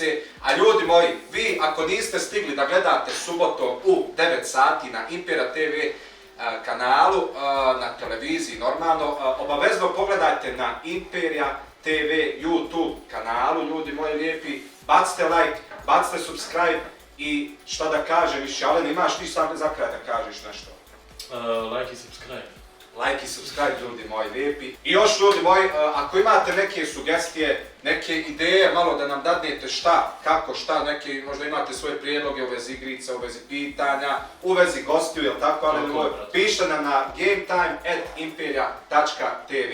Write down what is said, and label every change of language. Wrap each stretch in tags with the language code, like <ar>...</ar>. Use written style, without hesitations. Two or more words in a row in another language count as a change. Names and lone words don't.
<bs>A ljudi moji, vi ako niste stigli da gledate subotom u 9 sati na Impera TV kanalu, na televiziji normalno, obavezno pogledajte na Imperia TV YouTube kanalu, ljudi moji lijepi. Bacite like, bacite subscribe i šta da kažem više, Alen, imaš ti sam za kraj da kažeš nešto? Like i subscribe. Like i subscribe ljudi moji lijepi. I još ljudi moji, ako imate neke sugestije, neke ideje, malo da nam dadnete šta, kako, šta, neke, možda imate svoje prijedloge u vezi igrica, u vezi pitanja, u vezi gostiju, jel tako, ali pišite nam na gametime@imperia.tv.</bs>